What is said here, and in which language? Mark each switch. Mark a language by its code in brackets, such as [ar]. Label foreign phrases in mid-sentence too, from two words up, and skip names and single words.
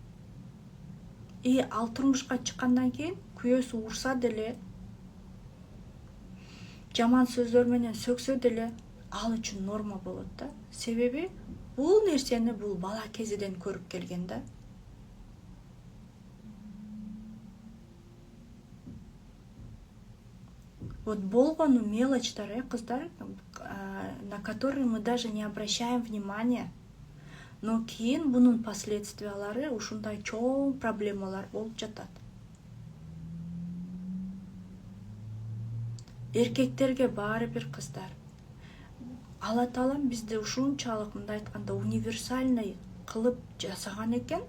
[ky] Ал турмушка чыккандан кийин күйөөсү урса деле, жаман сөздөр менен сөксө деле ал үчүн норма болот да. Себеби бул нерсени бул бала кезиден көрүп келген да. Вот болгону мелочтар, кыздар, [ru] на которые мы даже не обращаем внимания. [ky] Но кийин бунун последствиялары ушундай чоң проблемалар болуп жатат. Эркектерге баары бир, кыздар. Алла Таалам бизди ушунчалык, мындай айтканда, универсальный кылып жасаган экен.